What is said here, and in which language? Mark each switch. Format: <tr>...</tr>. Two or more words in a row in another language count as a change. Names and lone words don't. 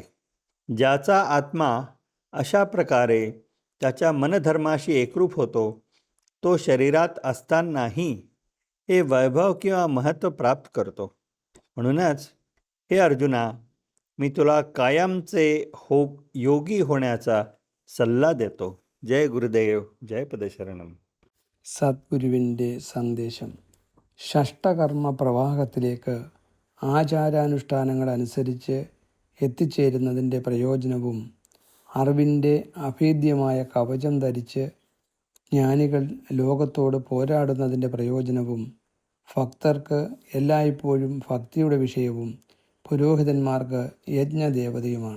<mr>ज्याचा आत्मा अशा प्रकारे त्याच्या मनधर्माशी एकरूप होतो, तो शरीरात असतानाही हे वैभव किंवा महत्त्व प्राप्त करतो. म्हणूनच हे अर्जुना, मी तुला कायमचे योगी होण्याचा सल्ला देतो. जय गुरुदेव, जय പദശരണം.</mr> <ml>സദ്ഗുരുവിൻ്റെ സന്ദേശം. ഷഷ്ടകർമ്മ പ്രവാഹത്തിലേക്ക് ആചാരാനുഷ്ഠാനങ്ങളനുസരിച്ച് എത്തിച്ചേരുന്നതിൻ്റെ പ്രയോജനവും, അറിവിൻ്റെ അഭേദ്യമായ കവചം ധരിച്ച് ജ്ഞാനികൾ ലോകത്തോട് പോരാടുന്നതിൻ്റെ പ്രയോജനവും, ഭക്തർക്ക് എല്ലായ്പ്പോഴും ഭക്തിയുടെ വിഷയവും പുരോഹിതന്മാർക്ക് യജ്ഞദേവതയുമാണ്.</ml>